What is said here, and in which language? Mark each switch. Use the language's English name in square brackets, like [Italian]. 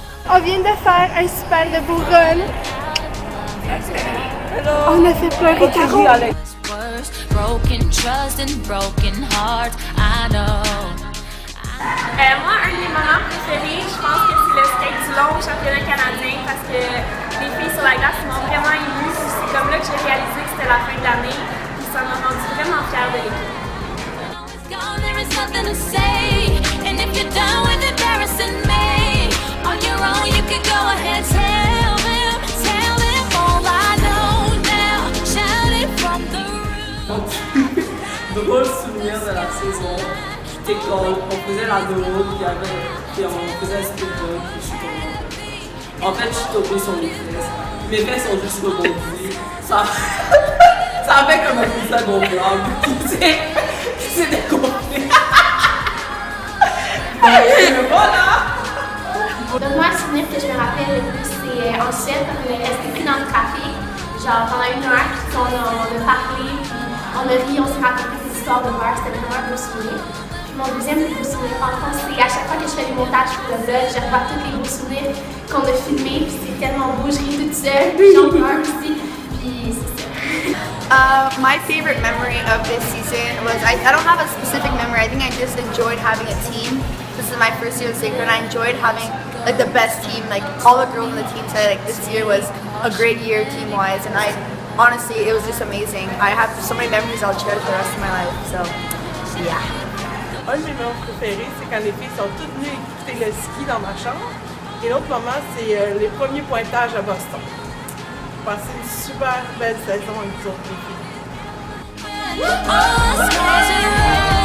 [French] On vient de faire un super de beau run. On a fait pleurer Caro. [English] Broken trust and broken heart, I know. [French] Moi, un de mes moments préférés, je pense que c'est le skate du long au championnat canadien parce que les filles sur la glace m'ont vraiment émue. C'est comme là que j'ai réalisé que c'était la fin de l'année. Puis ça m'a rendu vraiment fière de l'équipe. [English] There is nothing to say, and if you're done with embarrassing me on your own, you can go ahead, tell them all I know now. Shout it from the roof. [French] Drôle souvenir de la saison. C'était quand on faisait la drôle, puis on faisait un speedrun, puis je suis tombée. En fait, je suis tombée sur mes fesses. Mes fesses ont juste rebondi. Ça a fait comme un peu ça gonflable. Qui s'est dégonflé. Voilà! Donc moi, un souvenir que je me rappelle le plus, c'est en Suède, quand on est resté pris dans le trafic, genre pendant 1 heure, puis on a parlé, puis on a ri, on s'est raconté des histoires de bar, c'était vraiment un beau souvenir. Puis mon deuxième plus beau souvenir, en fond, c'est à chaque fois que je fais des montages pour le blog, je revois tous les beaux souvenirs qu'on a filmés, puis c'est tellement beau, je ris toute seule, puis j'en pleure aussi, puis c'est ça. [English] My favorite memory of this season was, I don't have a specific memory, I think I just enjoyed having a team. This is my first year in Sacred and I enjoyed having like the best team, like all the girls on the team said like this year was a great year team wise, and honestly it was just amazing. I have so many memories I'll cherish the rest of my life, so yeah. [French] Un de mes moments préférés, c'est quand les filles sont toutes venues écouter le ski dans ma chambre. Et l'autre moment, c'est les premiers pointages à Boston. J'ai passé une super belle saison avec vous autres, les filles.